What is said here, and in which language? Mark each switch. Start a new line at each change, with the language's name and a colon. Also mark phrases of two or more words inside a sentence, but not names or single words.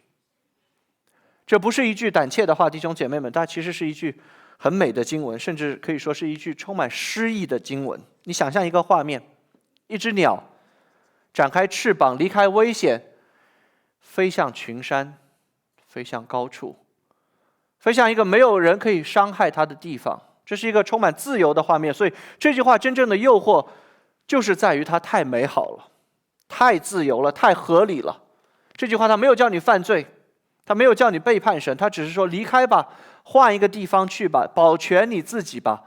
Chinese: 這不是一句膽怯的話，弟兄姐妹們，它其實是一句很美的經文，甚至可以說是一句充滿詩意的經文。你想象一個畫面，一隻鳥展開翅膀，離開危險，飛向群山，飛向高處，飛向一個沒有人可以傷害它的地方。這是一個充滿自由的畫面，所以這句話真正的誘惑就是在於它太美好了，太自由了，太合理了。這句話它没有叫你犯罪，他没有叫你背叛神，他只是說離開吧，換一個地方去吧，保全你自己吧。